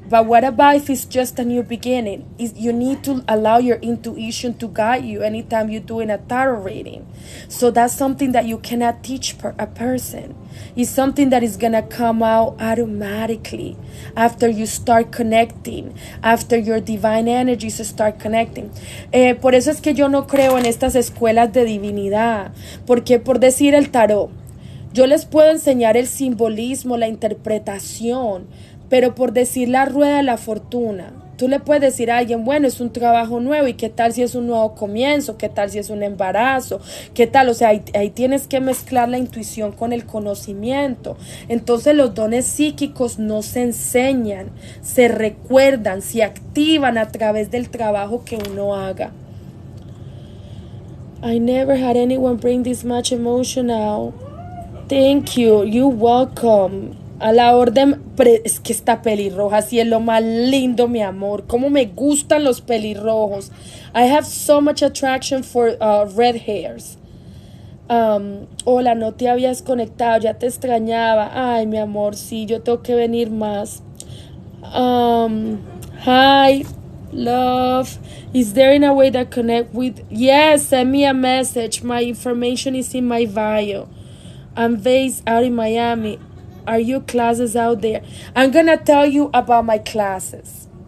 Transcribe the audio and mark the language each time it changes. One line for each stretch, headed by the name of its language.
English: But what about if it's just a new beginning? You need to allow your intuition to guide you anytime you're doing a tarot reading. So that's something that you cannot teach a person. It's something that is gonna come out automatically after you start connecting, after your divine energies start connecting.
Spanish: Por eso es que yo no creo en estas escuelas de divinidad, porque por decir el tarot, yo les puedo enseñar el simbolismo, la interpretación, pero por decir la rueda de la fortuna, tú le puedes decir a alguien, bueno, es un trabajo nuevo, ¿y qué tal si es un nuevo comienzo? ¿Qué tal si es un embarazo? ¿Qué tal? O sea, ahí tienes que mezclar la intuición con el conocimiento. Entonces los dones psíquicos no se enseñan, se recuerdan, se activan a través del trabajo que uno haga.
English: I never had anyone bring this much emotion out. Thank you. You're welcome.
Spanish: A la orden. Es que esta pelirroja sí es lo más lindo, mi amor. Cómo me gustan los pelirrojos.
English: I have so much attraction for red hairs.
Spanish: Hola, no te habías conectado. Ya te extrañaba. Ay, mi amor, sí, yo tengo que venir más.
English: Hi, love. Is there in a way that connect with? Yes, send me a message. My information is in my bio. I'm based out in Miami. Are your classes out there? I'm going to tell you about my classes.